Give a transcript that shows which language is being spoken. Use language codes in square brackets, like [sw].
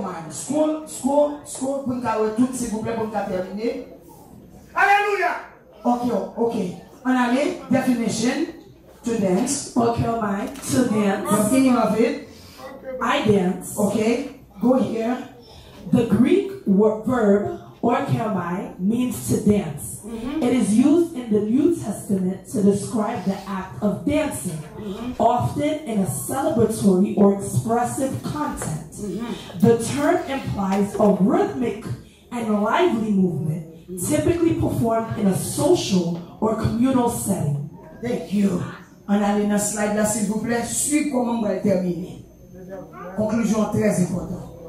[fr] School, pour nous tout, s'il vous plaît, pour nous terminer. Alléluia. [en] Okay. [fr] On allait, [en] definition, to dance. Orkelmai, to dance. The meaning of it. I dance. Okay, go here. The Greek verb orkelmai means to dance. It is used in the New Testament to describe the act of dancing, often in a celebratory or expressive content. The term implies a rhythmic and lively movement, typically performed in a social or communal setting. Thank you. [fr] On allait dans slide là, s'il vous plaît. Suivez comment on va terminer. Conclusion très importante.